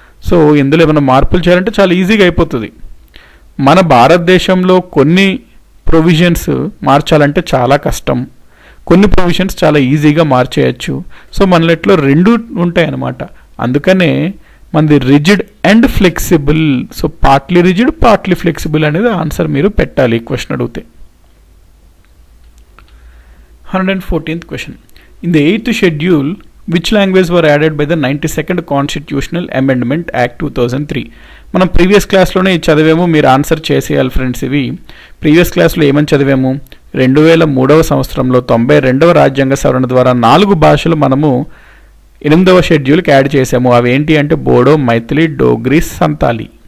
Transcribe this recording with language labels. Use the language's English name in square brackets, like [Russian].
[Telugu] So ఇందులో ఏమైనా మార్పులు చేయాలంటే చాలా ఈజీగా అయిపోతుంది. మన భారతదేశంలో కొన్ని ప్రొవిజన్స్ మార్చాలంటే చాలా కష్టం, కొన్ని ప్రొవిజన్స్ చాలా ఈజీగా మార్చేయచ్చు. సో మనలో ఇట్లా 2 ఉంటాయి అన్నమాట. అందుకనే మనది rigid and flexible. So partly rigid, partly flexible అనేది ఆన్సర్ మీరు పెట్టాలి ఈ క్వశ్చన్ అడిగితే. [English] 114th question. In the 8th schedule, which language were added by the 92nd Constitutional Amendment Act 2003? [Telugu] మనం ప్రీవియస్ క్లాస్లోనే చదివాము, మీరు ఆన్సర్ చేసేయాలి ఫ్రెండ్స్. ఇవి ప్రీవియస్ క్లాస్లో ఏమని చదివాము? 2003వ సంవత్సరంలో 92వ రాజ్యాంగ సవరణ ద్వారా 4 భాషలు మనము 8వ షెడ్యూల్కి యాడ్ చేసాము. అవి ఏంటి అంటే బోడో, మైథిలి, డోగ్రీ, సంతాలి.